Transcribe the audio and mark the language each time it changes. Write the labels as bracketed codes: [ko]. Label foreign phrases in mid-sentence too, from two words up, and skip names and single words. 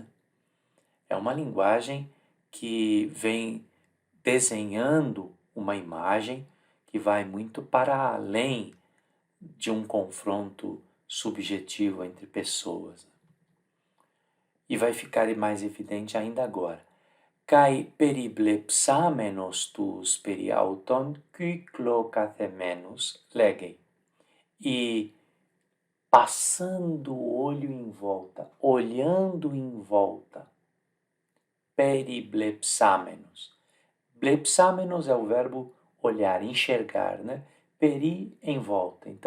[pt] É uma linguagem que vem desenhando uma imagem que vai muito para além de um confronto subjetivo entre pessoas. E vai ficar mais evidente ainda agora. [el] Καὶ περιβλεψάμενος τοὺς περὶ αὐτὸν κύκλῳ καθημένους λέγει. [pt] E passando o olho em volta, olhando em volta, periblepsamenos. Blepsamenos é o verbo olhar, enxergar, né? Peri, em volta.